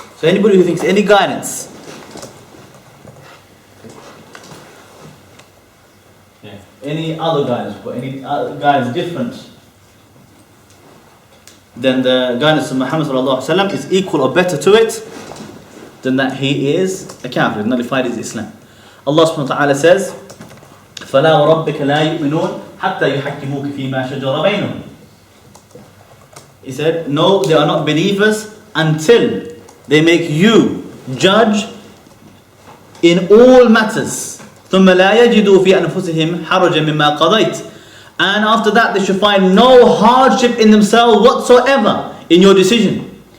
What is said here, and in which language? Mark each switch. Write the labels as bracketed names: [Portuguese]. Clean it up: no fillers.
[English] So anybody who thinks any guidance, any other guidance, but any other guidance different than the guidance of Muhammad sallallahu alaihi wasallam is equal or better to it, then that he is a kafir, nullified his Islam. Allah subhanahu wa ta'ala says, [Arabic] فَلَا وَرَبِّكَ لَا يُؤْمِنُونَ حَتَّى يُحَكِّمُوكَ فِي مَا شَجَرَ بَيْنَهُمْ. [English] He said, no, they are not believers until they make you judge in all matters. [Arabic] ثُمَّ لَا يَجِدُوا فِي أَنفُسِهِمْ حَرَجًا مِمَّا قَضَيْتَ. [English] And after that they should find no hardship in themselves whatsoever in your decision.